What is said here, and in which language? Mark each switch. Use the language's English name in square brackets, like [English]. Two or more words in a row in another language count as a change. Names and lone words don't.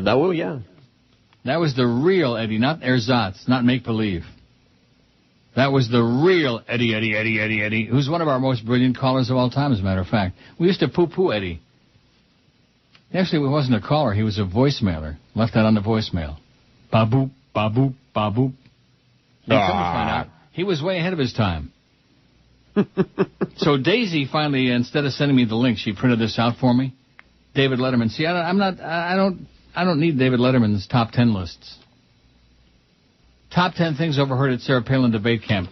[English] That was the real Eddie, not ersatz, not make-believe. That was the real Eddie, who's one of our most brilliant callers of all time, as a matter of fact. We used to poo-poo Eddie. Actually, he wasn't a caller. He was a voicemailer. Left that on the voicemail. Ba-boop, ba-boop, ba-boop. And come to find out, he was way ahead of his time. So Daisy finally, instead of sending me the link, she printed this out for me. David Letterman. See, I don't need David Letterman's top 10 lists. Top 10 things overheard at Sarah Palin debate camp.